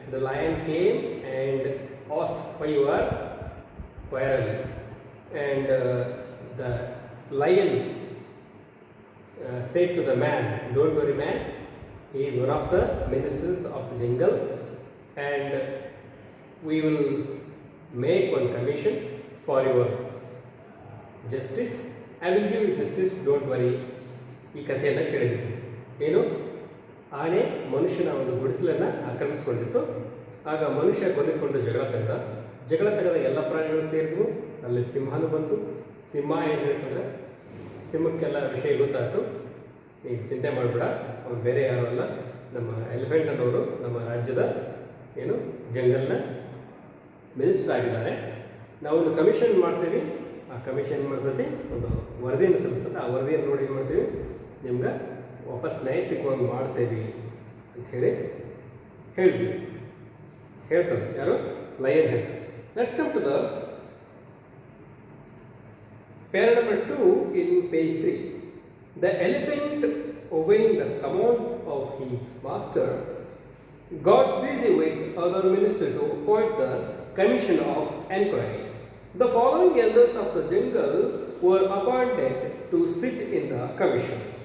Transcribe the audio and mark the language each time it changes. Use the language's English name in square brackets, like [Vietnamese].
[English] The lion came and asked why you are quarrel, and the lion said to the man, "Don't worry, man. He is one of the ministers of the jungle, and we will make one commission for your justice. I will give you justice. Don't worry." [Kannada] ಈ ಕಥೆಯನ್ನು ಕೇಳಿದ್ರಿ. ಏನು? ಆನೆ ಮನುಷ್ಯನ ಒಂದು ಗುಡಿಸಲನ್ನು ಆಕ್ರಮಿಸಿಕೊಂಡಿತ್ತು. ಆಗ ಮನುಷ್ಯ ಕೊನೆಕೊಂಡು ಜಗಳ ತೆಗೆದ ಎಲ್ಲ ಪ್ರಾಣಿಗಳು ಸೇರಿದ್ವು. ಅಲ್ಲಿ ಸಿಂಹನೂ ಬಂತು. ಸಿಂಹ ಏನು ಹೇಳ್ತಂದ್ರೆ, ಸಿಂಹಕ್ಕೆಲ್ಲ ವಿಷಯ ಗೊತ್ತಾಯ್ತು. ನೀವು ಚಿಂತೆ ಮಾಡಬೇಡ, ಅವ್ರು ಬೇರೆ ಯಾರು ಅಲ್ಲ, ನಮ್ಮ ಎಲಿಫೆಂಟ್ ಅನ್ನೋರು ನಮ್ಮ ರಾಜ್ಯದ ಏನು ಜಂಗಲ್ನ ಮಿನಿಸ್ಟರ್ ಆಗಿದ್ದಾರೆ. ನಾವೊಂದು ಕಮಿಷನ್ ಮಾಡ್ತೀವಿ. ಆ ಕಮಿಷನ್ ಏನು ಮಾಡ್ತೈತಿ, ಒಂದು ವರದಿಯನ್ನು ಸಲ್ಲಿಸ್ತದೆ. ಆ ವರದಿಯನ್ನು ನೋಡಿ ಏನು ಮಾಡ್ತೀವಿ, ನಿಮ್ಗೆ ವಾಪಸ್ ನ್ಯಾಯ ಸಿಕ್ಕುವಂಗೆ ಮಾಡ್ತೇವೆ ಅಂತ ಹೇಳಿದ್ವಿ. ಹೇಳ್ತಾರೆ ಯಾರು? ಲಯನ್ ಹೇಳ್ತಾರೆ. [English] Let's come to the pair number 2 in page 3. The elephant, obeying the command of his master, got busy with other ministers to appoint the commission of inquiry. The following elders of the jungle were appointed to sit in the commission.